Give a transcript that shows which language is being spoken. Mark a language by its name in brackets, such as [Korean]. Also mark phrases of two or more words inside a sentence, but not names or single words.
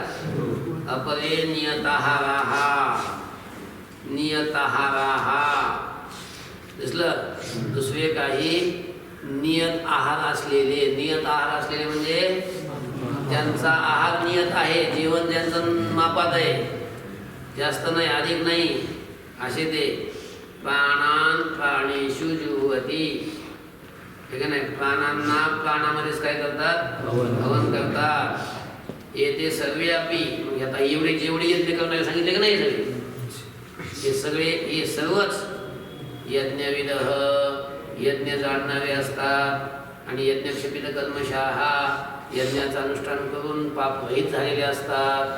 [Sanskrit] अपरे नियताहाराः, नियताहाराः, दिसलं? [Marathi] दुसरे काही नियत आहार असलेले. नियत आहार असलेले म्हणजे त्यांचा आहार नियत आहे, जेवण त्यांचं मापात आहे, जास्त नाही अधिक नाही, असे ते. [Sanskrit] प्राणान प्राणेषु जुह्वति, [Marathi] ठीक आहे नाही? प्राणांना प्राणामध्येच काय करतात? हवन करतात. [Sanskrit] येते सर्वे अपि, [Marathi] आता एवढे जेवढे यज्ञ करणारे सांगितले की नाही सगळे, हे सगळे, हे सर्वच यज्ञविदः, यज्ञ जाणणारे असतात. आणि [Sanskrit] यज्ञक्षपित कल्मषाः, [Marathi] यज्ञाचं अनुष्ठान करून पाप रहित झालेले असतात.